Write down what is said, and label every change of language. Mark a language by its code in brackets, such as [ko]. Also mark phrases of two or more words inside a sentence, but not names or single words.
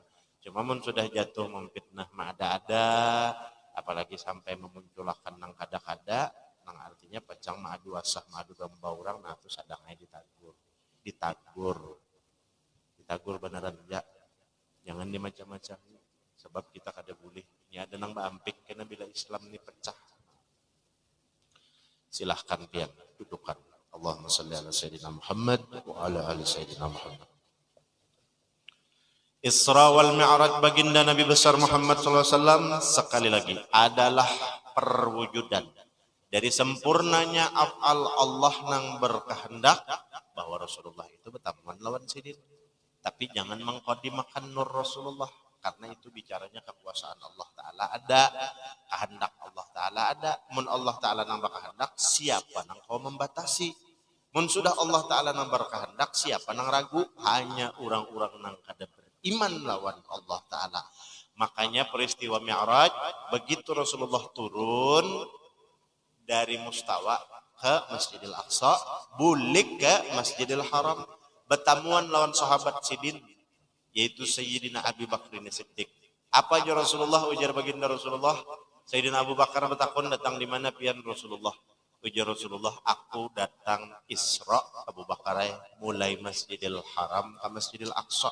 [bjn] Cuma mun sudah jatuh memfitnah mah ada, apalagi sampai memunculkan nang kada-kada, nang artinya pecang madu asah, madu domba orang, nah itu sadangnya ditagur beneran ya. Jangan dimacam-macam. Sebab kita kada boleh. Ini ada nang baampik karena bila Islam ini pecah. Silahkan pian dudukkan. [ar] اللهم صل على سيدنا محمد وعلى آل سيدنا محمد wa ala ali Sayyidina Muhammad. [bjn] Isra wal Mi'raj baginda Nabi besar Muhammad SAW sekali lagi adalah perwujudan dari sempurnanya af'al Allah nang berkehendak bahwa Rasulullah itu bertamuan lawan sidin. Tapi jangan mengqadimakan nur Rasulullah. Karena itu bicaranya kekuasaan Allah Ta'ala ada, kehendak Allah Ta'ala ada. Mun Allah Ta'ala nambah kehendak, siapa nang kau membatasi? Mun sudah Allah Ta'ala nambah kehendak, siapa nang ragu? Hanya orang-orang nang kada beriman lawan Allah Ta'ala. Makanya peristiwa Mi'raj, begitu Rasulullah turun dari Mustawa ke Masjidil Aqsa, bulik ke Masjidil Haram, bertamuan lawan sahabat sidin, yaitu Sayyidina Abu Bakar Siddiq. Apa aja Rasulullah ujar baginda Rasulullah? Sayyidina Abu Bakar bertakun datang di mana pian Rasulullah? Ujar Rasulullah, aku datang Isra Abu Bakar mulai Masjidil Haram ke Masjidil Aqsa.